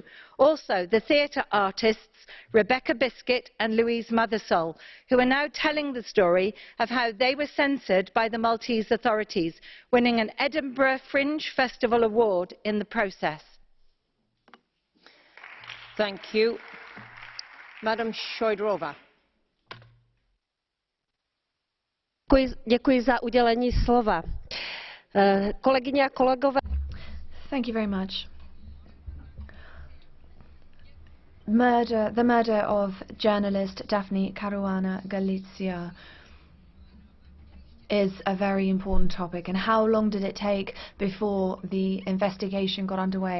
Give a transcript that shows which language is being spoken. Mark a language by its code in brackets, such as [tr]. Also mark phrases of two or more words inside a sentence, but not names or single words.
[en] Also, the theatre artists Rebecca Biscuit and Louise Mothersole, who are now telling the story of how they were censored by the Maltese authorities, winning an Edinburgh Fringe Festival award in the process. Thank you. Madam Šojdrová. [cs] Děkuji za udělení slova. Kolegyně a kolegové. [en] Thank you very much. The murder of journalist Daphne Caruana Galizia is a very important topic. And how long did it take before the investigation got underway?